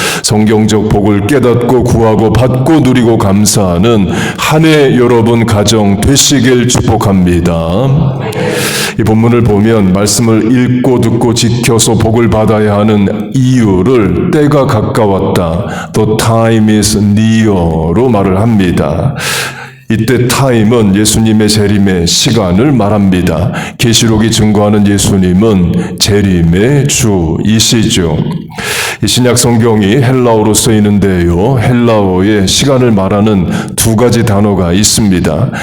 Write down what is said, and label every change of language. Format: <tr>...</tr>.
<ko>성경적 복을 깨닫고 구하고 받고 누리고 감사하는 한 해 여러분 가정 되시길 축복합니다. 이 본문을 보면 말씀을 읽고 듣고 지켜서 복을 받아야 하는 이유를 때가 가까웠다.</ko> <en>The time is near로</en> <ko>말을 합니다. 이때 타임은 예수님의 재림의 시간을 말합니다. 계시록이 증거하는 예수님은 재림의 주이시죠. 이 신약 성경이 헬라어로 쓰이는데요. 헬라어의 시간을 말하는 두 가지 단어가 있습니다.</ko>